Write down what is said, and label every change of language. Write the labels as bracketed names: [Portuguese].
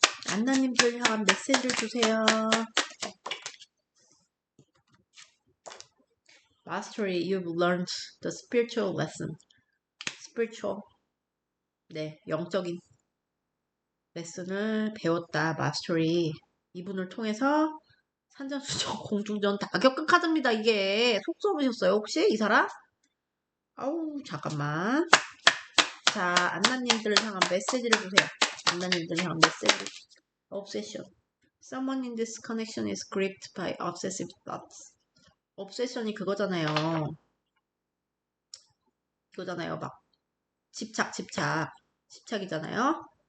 [Korean] 안나님들 향한 메시지를 주세요. [English] Mastery, you've learned the spiritual lesson. [Korean] spiritual, 네, 영적인 레슨을 배웠다. [English] Mastery. [Korean] 이분을 통해서 산전수전, 공중전 다 격각하답니다. 이게 속 좁으셨어요 혹시 이 사람? 아우 잠깐만. 자 안나님들을 향한 메시지를 주세요. 안나님들을 향한 메시지. [English] Obsession. Someone in this connection is gripped by obsessive thoughts. [Korean] obsession이 그거잖아요. 막 집착이잖아요.